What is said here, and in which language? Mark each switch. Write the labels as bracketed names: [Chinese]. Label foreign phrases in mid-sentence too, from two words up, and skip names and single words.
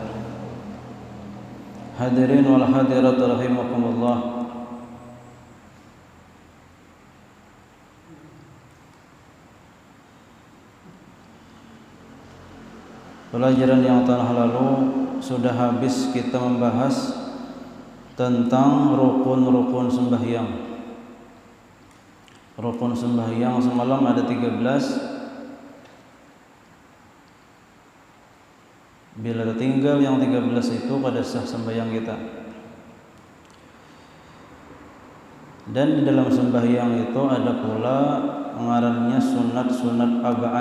[Arabic] حاضرين والحاضرات رحمكم الله. [Indonesian] Pelajaran yang telah lalu sudah habis kita membahas tentang rukun-rukun sembahyang. Rukun sembahyang semalam ada 13. Bila tertinggal yang 13 itu pada sah sembahyang kita. Dan di dalam sembahyang itu ada pula ngarannya sunat-sunat ab'ad.